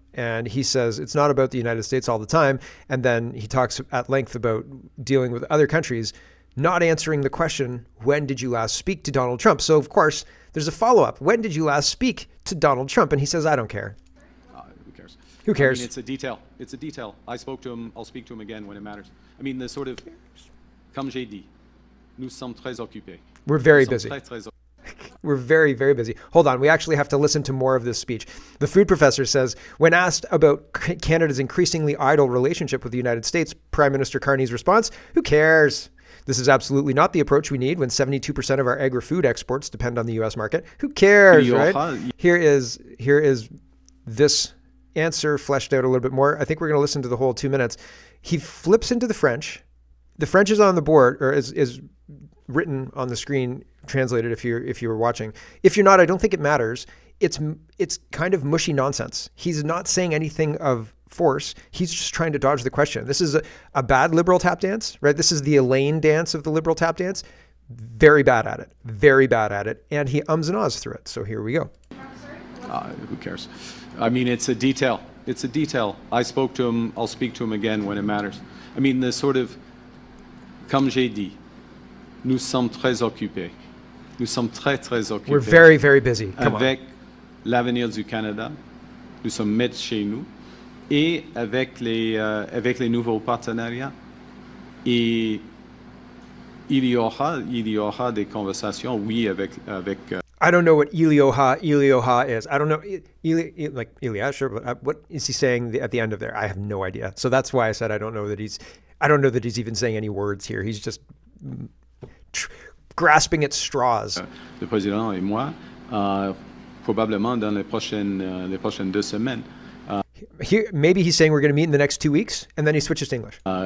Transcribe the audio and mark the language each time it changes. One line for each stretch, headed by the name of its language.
English: And he says, it's not about the United States all the time. And then he talks at length about dealing with other countries, not answering the question, when did you last speak to Donald Trump? So, of course, there's a follow-up. When did you last speak to Donald Trump? And he says, I don't care. Who cares? Who cares? I mean, it's a detail. It's a detail. I spoke to him. I'll speak to him again when it matters. I mean, the sort of,
French: comme j'ai dit, nous sommes très occupés.
English: We're very busy. We're very, very busy. Hold on. We actually have to listen to more of this speech. The food professor says, when asked about Canada's increasingly idle relationship with the United States, Prime Minister Carney's response, who cares? This is absolutely not the approach we need when 72% of our agri-food exports depend on the U.S. market. Who cares, right? Here is this answer fleshed out a little bit more. I think we're going to listen to the whole 2 minutes. He flips into the French. The French is on the board, or is written on the screen, translated if you're watching. If you're not, I don't think it matters. It's kind of mushy nonsense. He's not saying anything of force. He's just trying to dodge the question. This is a bad liberal tap dance, right? This is the Elaine dance of the liberal tap dance. Very bad at it. Very bad at it. And he ums and ahs through it. So here we go. Who cares? I mean, it's a detail. It's a detail. I spoke to him. I'll speak to him again when it matters. I mean, the sort of,
French: comme j'ai dit, nous sommes très occupés. Nous sommes très, très occupés.
English: We're very, very busy. Come
French: avec l'avenir du Canada. Nous sommes maîtres chez nous. Et avec les nouveaux partenariats. Et il y aura des conversations, oui, avec
English: I don't know what Ilioha is. I don't know, like Ilya, sure, but what is he saying at the end of there? I have no idea. So that's why I said I don't know that he's even saying any words here. He's just grasping at straws.
French: Le président et moi, probablement dans les prochaines 2 semaines.
English: Maybe he's saying we're going to meet in the next 2 weeks, and then he switches to English.